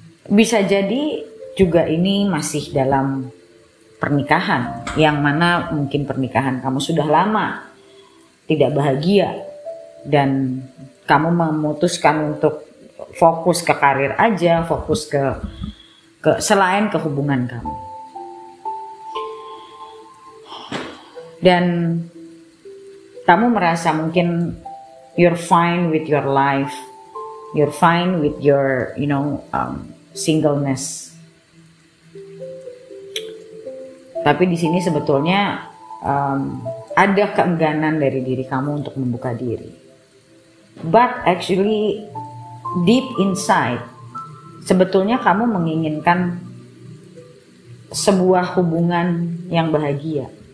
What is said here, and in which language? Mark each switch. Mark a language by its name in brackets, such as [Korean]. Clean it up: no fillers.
[Indonesian] Bisa jadi juga ini masih dalam pernikahan, yang mana mungkin pernikahan kamu sudah lama tidak bahagia dan kamu memutuskan untuk fokus ke karir aja, fokus ke selain ke hubungan kamu. Dan kamu merasa mungkin [English] you're fine with your life, you're fine with your singleness. [Indonesian] Tapi di sini sebetulnya ada keengganan dari diri kamu untuk membuka diri. [English] But actually deep inside, [Indonesian] sebetulnya kamu menginginkan sebuah hubungan yang bahagia.